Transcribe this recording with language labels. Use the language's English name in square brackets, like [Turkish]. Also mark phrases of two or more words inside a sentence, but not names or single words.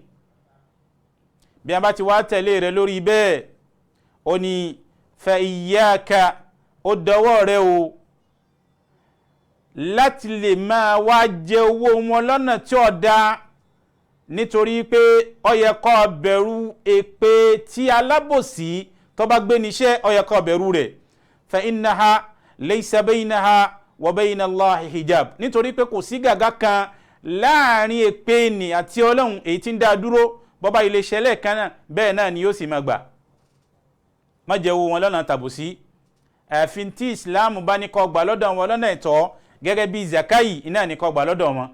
[Yoruba] bí a bá ti wá tẹ̀lé rẹ lórí bẹ́ẹ̀, ó ní [Arabic] فإياك, [Yoruba] ó dọwọ́ rẹ o láti lè máa wá jẹ owó wọn lọ́nà tí ó dá, nítorí pé ó yẹ kó bẹ̀rù èpè tí alábòsí tó bá gbé níṣẹ́, ó yẹ kó bẹ̀rù rẹ̀. [Arabic] فإنها ليس بينها وبين الله حجاب, [Yoruba] nítorí pé kò sí gàgá kan láàrin èpè ni àti Ọlọ́run èyí tí ń dá dúró, bọ́bá ilé ṣẹlẹ̀ kan náà bẹ́ẹ̀ náà ni yóò sì máa gbà. má jẹ́ owó wọn lọ́nà tàbùsí, àfin tí Islam bá ní kó gbà lọ́dọ̀ wọn lọ́nà ẹ̀tọ́, gẹ́gẹ́ bí zakai iná ní kó gbà lọ́dọ̀ wọn.